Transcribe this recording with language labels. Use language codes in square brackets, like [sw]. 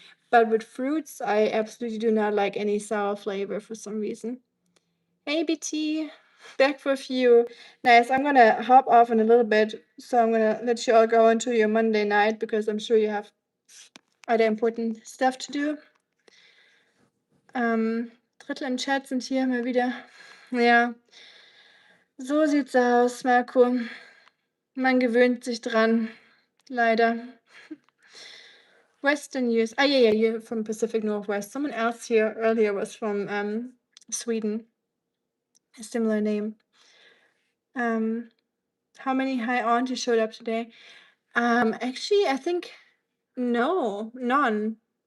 [en] But with fruits, I absolutely do not like any sour flavor for some reason. Hey, BT, back for a few. Nice. I'm gonna hop off in a little bit, so I'm gonna let you all go into your Monday night because I'm sure you have other important stuff to do. [de] Drittel im Chat sind hier mal wieder. Ja, so sieht's aus, Marco. Man gewöhnt sich dran, leider. [en] Western news. Ah, yeah, you're from Pacific Northwest. Someone else here earlier was from Sweden. A similar name. How many hi aunties showed up today? Actually, I think no, none.